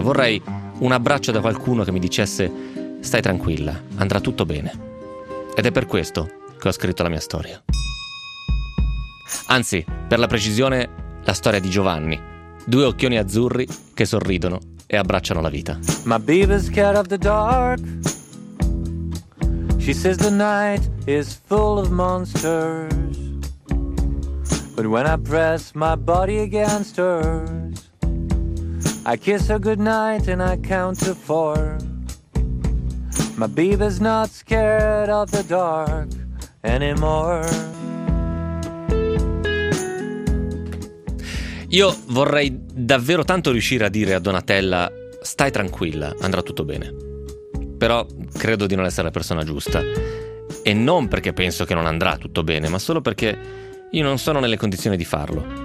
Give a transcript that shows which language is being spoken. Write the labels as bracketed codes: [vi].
[it] Vorrei un abbraccio da qualcuno che mi dicesse: stai tranquilla, andrà tutto bene. Ed è per questo che ho scritto la mia storia. Anzi, per la precisione, la storia di Giovanni. 2 occhioni azzurri che sorridono e abbracciano la vita. [en] My baby's scared of the dark. She says the night is full of monsters. But when I press my body against hers, I kiss her goodnight and I count to 4. My baby's not scared of the dark anymore. [it] Io vorrei davvero tanto riuscire a dire a Donatella: stai tranquilla, andrà tutto bene. Però credo di non essere la persona giusta. E non perché penso che non andrà tutto bene, ma solo perché io non sono nelle condizioni di farlo.